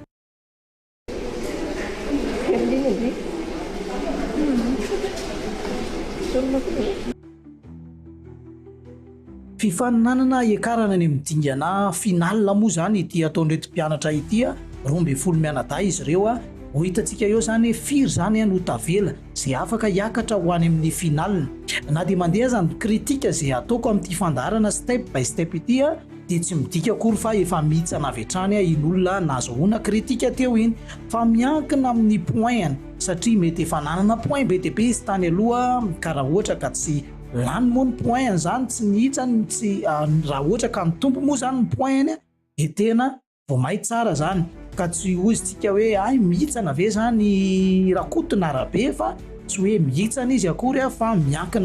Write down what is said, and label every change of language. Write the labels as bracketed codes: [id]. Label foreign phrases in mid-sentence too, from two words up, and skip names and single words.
[mg] Fifaninanana iakarana any amin'ny dingana final moa zany ity ataon'ireto mpianatra ity 12 mianadahy izy ireo ho hitantsika eo zany firy zany no tavela izay afaka hiakatra ho any amin'ny final. Na dia mandeha zany kritika izay ataoko amin'ity fandarana [en] step by step [mg] ity dia tsy midika akory fa efa mihitsana avy hatrany in'olona nahazoana kritika teo iny fa miankina amin'ny point satria mety efa nanana point be dia be izy tany aloha karaha ohatra ka tsy lany moa ny point zany tsy nihitsany tsy raha ohatra ka mitombo moa zany ny point dia tena vao may tsara zany ka tsy ozy tsika hoe ay mihitsana ve zany rakotona arabe fa tsy hoe mihitsana izy akory fa miankina